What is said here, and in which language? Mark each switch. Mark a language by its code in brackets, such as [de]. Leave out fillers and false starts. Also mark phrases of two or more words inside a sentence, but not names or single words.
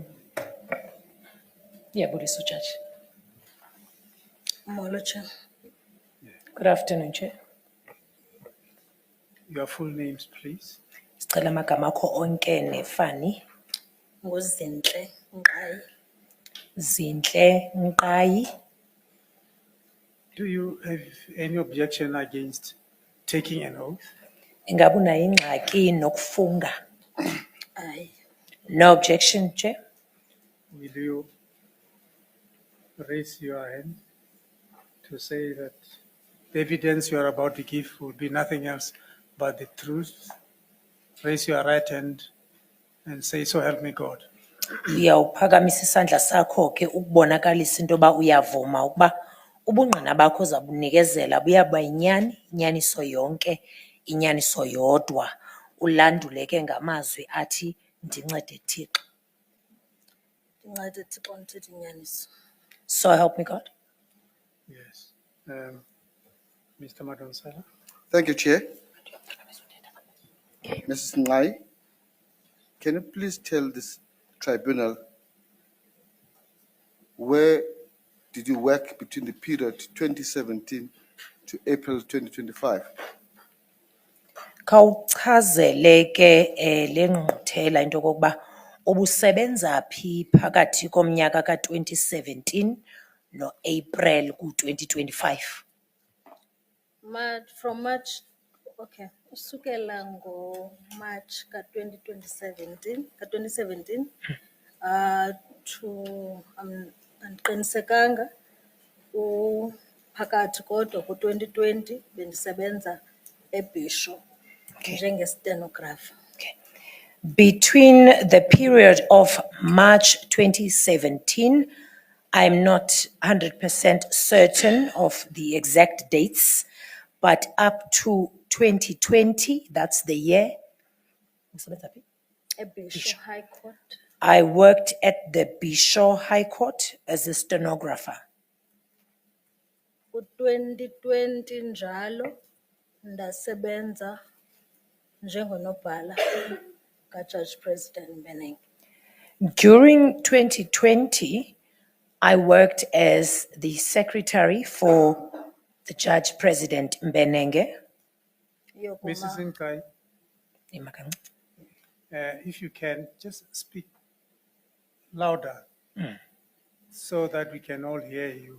[en] Yeah, Budisu Judge. Molo, Chair. Good afternoon, Chair. Your full names, please. [xh] Sicela amagama akho onke nefani. NguZinhle Nqayi. Zinhle Nqayi. [en] Do you have any objection against taking an oath? [xh] Ingabe unayo ingxaki nokufunga? [en] Aye. No objection, Chair. Will you raise your hand to say that the evidence you are about to give will be nothing else but the truth? Raise your right hand and say, so help me God. [xh] Uyawuphakamisa isandla sakho ke ukubonakalisa into yoba uyavuma ukuba ubungqina bakho zabunikezela buyaba yinyani, inyaniso yonke, inyaniso yodwa. Ulandule ke ngamazwi athi ndincede Thixo. Ndincede Thixo ndithethe inyaniso. [en] So help me God. Yes. Mr. Madonsela. Thank you, Chair. Mrs. Ngai, can you please tell this tribunal where did you work between the period 2017 to April 2025? [xh] Khawuchazele ke lengquthela into kokuba ubusebenza phi phakathi komnyaka ka2017 noApril ku2025. [en] From March, okay, [xh] usukela ngo-March ka-2017, to, andiqinisekanga, phakathi kodwa ku-2020 bendisebenza eBisho njenge-stenographer. [en] Okay. Between the period of March 2017, I'm not 100% certain of the exact dates, but up to 2020, that's the year, eBisho High Court. I worked at the Bisho High Court as a stenographer. [xh] Ku-2020 njalo ndasebenza njengonobhala kaJudge President Mbenenge. [en] During 2020, I worked as the secretary for the Judge President Mbenenge. Mrs. Nkai, if you can, just speak louder so that we can all hear you.